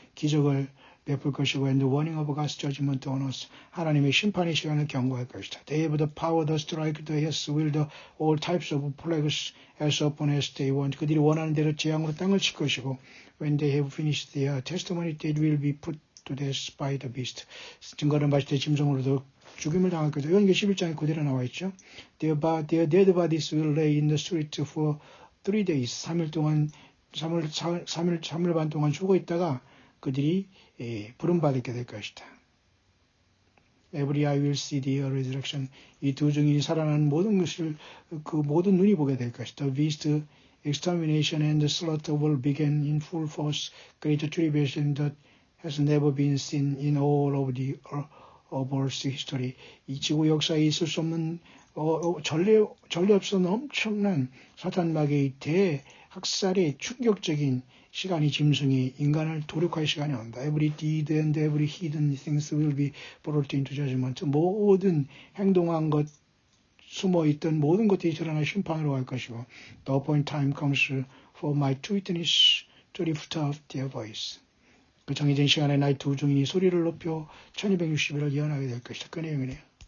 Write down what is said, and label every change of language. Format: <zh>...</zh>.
<ko>기적을 베풀 것이고</ko> <en>and warning of God's judgment on us.</en> <ko>하나님의 심판의 시간을 경고할 것이다.</ko> <en>They have the power to strike the earth with all types of plagues as often as they want.</en> <ko>그들이 원하는 대로 재앙으로 땅을 칠 것이고</ko> <en>when they have finished their testimony they will be put to death by the beast.</en> <ko>증거를 마칠 때 짐승으로도 죽임을 당할 것이다. 요한계시록 11장에 그대로 나와 있죠.</ko> <en>Their dead bodies will lay in the street for 3 days.</en> <ko>3일 반 동안 죽어 있다가 그들이 부름받게 될 것이다.</ko> <en>Every eye will see the resurrection.</en> <ko>이 두 증인이 살아나는 모든 것을 그 모든 눈이 보게 될 것이다.</ko> <en>The beast extermination and the slaughter will begin in full force. Great tribulation that has never been seen in all of the Earth's history.</en> <ko>이 지구 역사에 있을 수 없는 전례 없었는 엄청난 사탄 마귀의 대학살의 충격적인 시간이 짐승이 인간을 도륙할 시간이 온다.</ko> <en>Every deed and every hidden things will be brought into judgment.</en> <ko>모든 행동한 것, 숨어있던 모든 것들이 드러나 심판으로 갈 것이고</ko> <en>The appointed time comes for my two witnesses to lift up their voice.</en> <ko>그 정해진 시간에 나의 두 증인이 소리를 높여 1260일을 예언하게 될 것이다. 그 내용이네요.</ko>